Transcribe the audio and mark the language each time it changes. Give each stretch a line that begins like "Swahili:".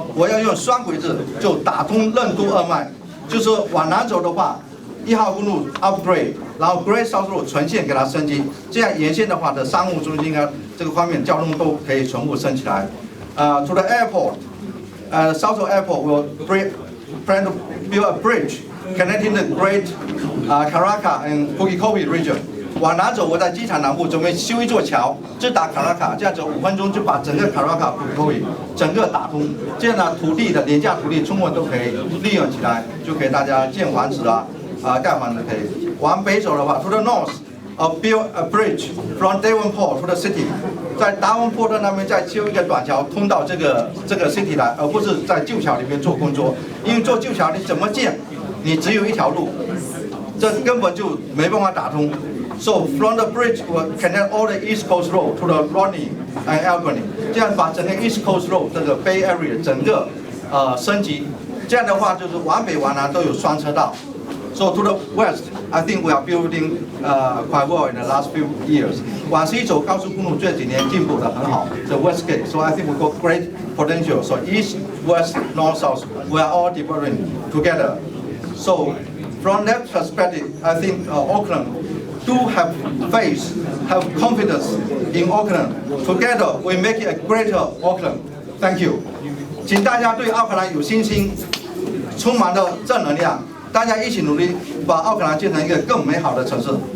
Chinese: 我要用双轨制就打通任督二脉，就是往南走的话，1号公路 upgrade， 然后 Great South Road 全线给它升级，这样沿线的话的商务中心啊，这个方面交通都可以全部升起来。
English: To the airport, South Airport will plan to build a bridge connecting the Great Karaka and Pukekohe region.
Chinese: 往南走，我在机场南部准备修一座桥，直达卡拉卡，这样走5分钟就把整个卡拉卡、Pukekohe 整个打通。这样呢，土地的廉价土地充分都可以利用起来，就给大家建房子盖房子可以。往北走的话
English: ，to the north, build a bridge from Devonport to the city.
Chinese: 在达文波特那边再修一个短桥，通到这个 city 来，而不是在旧桥里面做工作。因为做旧桥你怎么建，你只有一条路，这根本就没办法打通。
English: So from the bridge will connect all the East Coast Road to the Rodney and Albany，
Chinese: 这样把整个 East Coast Road 这个 Bay Area 整个升级。这样的话就是往北往南都有双车道。
English: So to the west, I think we are building quite well in the last few years.
Chinese: 往西走高速公路这几年进步得很好 ，the West Gate.
English: So I think we got great potential. So east, west, north, south, we are all developing together. So from that perspective, I think Auckland do have faith, have confidence in Auckland. Together, we make it a greater Auckland. Thank you.
Chinese: 请大家对奥克兰有信心，充满了正能量。大家一起努力，把奥克兰建成一个更美好的城市。